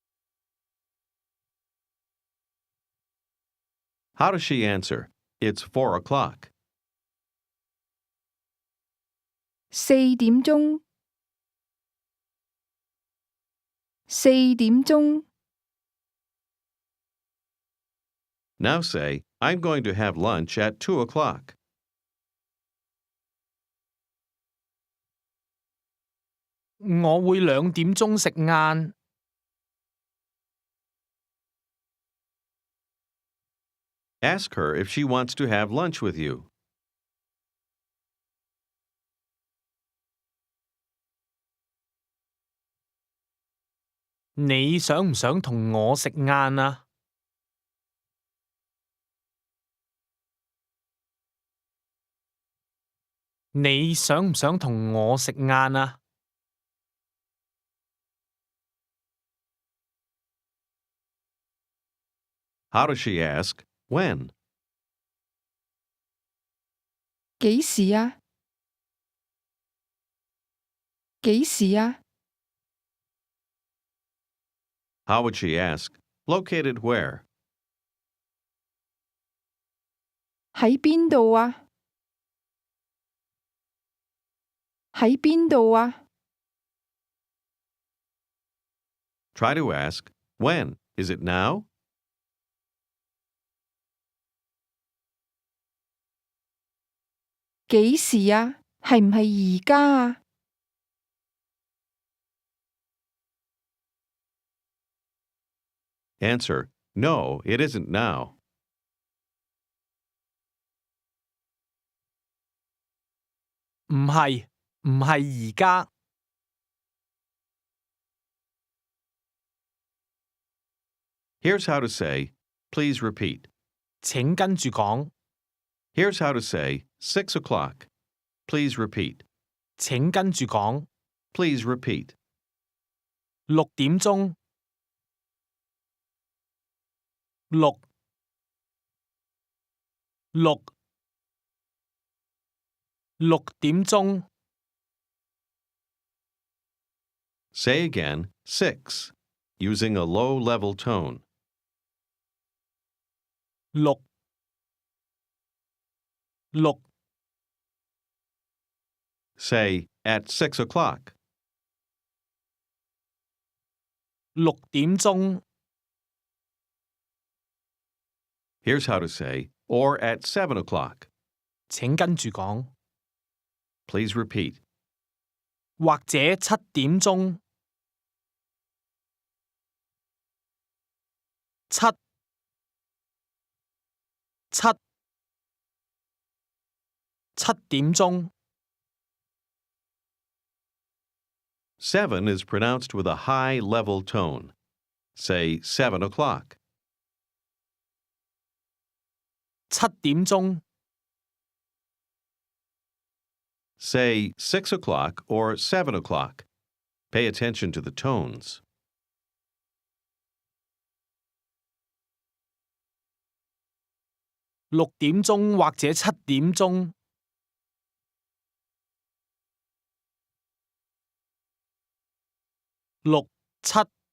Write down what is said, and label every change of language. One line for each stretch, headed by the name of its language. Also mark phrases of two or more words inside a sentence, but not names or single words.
English: How does she answer? It's 4 o'clock.
Cantonese: 4 點鐘。4點鐘。
English: Now say, I'm going to have lunch at 2 o'clock.
Cantonese: 我會2點鐘食晏。
English: Ask her if she wants to have lunch with you.
Cantonese: 你想唔想同我食晏啊？你想唔想同我食晏啊？
English: How does she ask? When?
Cantonese: 幾時啊？幾時啊？
English: How would she ask? Located where?
Cantonese: 喺邊度啊？喺邊度啊？
English: Try to ask, when? Is it now?
Cantonese: 幾時啊？係唔係而家啊？
English: Answer, no, it isn't now.
Cantonese: 唔係而家。
English: Here's how to say, please repeat.
Cantonese: 請跟住講。
English: Here's how to say, 6 o'clock. Please repeat.
Cantonese: 請跟住講。
English: Please repeat.
Cantonese: 6點鐘。6點鐘。
English: Say again, 6, using a low-level tone. 6 Say, at 6 o'clock.
Cantonese: 6點鐘。
English: Here's how to say, or at 7 o'clock.
Cantonese: 請跟住講。
English: Please repeat.
Cantonese: 或者7點鐘。7點鐘。
English: 7 is pronounced with a high level tone. Say 7 o'clock. 7點鐘。 Say 6 o'clock or 7 o'clock. Pay attention to the tones.
Cantonese: 6點鐘或者7點鐘。 6、7。